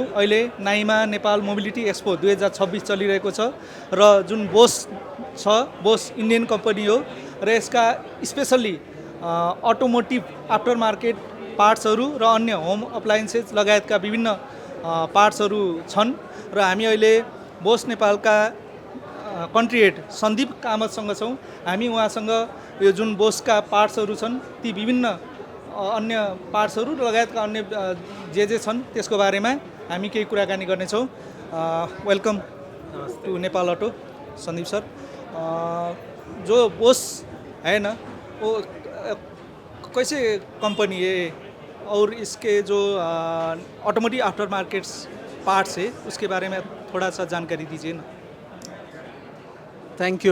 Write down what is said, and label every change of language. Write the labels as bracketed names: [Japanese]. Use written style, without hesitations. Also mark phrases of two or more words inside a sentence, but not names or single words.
[Nepali] अहिले नाइमा नेपाल मोबिलिटी एक्सपो 2026 चलिरहेको छ र जुन बोस छ, बोस [English] Indian company [Nepali] हो र यसका स्पेसल्ली [English] automotive after market [Nepali] पार्ट्सहरू र अन्य [English] home appliances [Nepali] लगायतका विभिन्न पार्ट्सहरू छन् र हामी अहिले बोस नेपालका [English] country head [Nepali] सन्दीप कामतसँग छौँ। हामी उहाँसँग यो जुन बोसका पार्ट्सहरू छन् ती विभिन्न अन्य पार्ट्सहरू लगायतका अन्य जे छन् त्यसको बारेमा हामी केही कुराकानी गर्नेछौँ। [English] welcome to Nepal Auto Sandeep sir. [Hindi] जो बोस है ना, वो कैसे कंपनी है और इसके जो [English] automotive after markets parts [Hindi] है उसके बारे में थोड़ा सा जानकारी दीजिए ना। [English] thank you.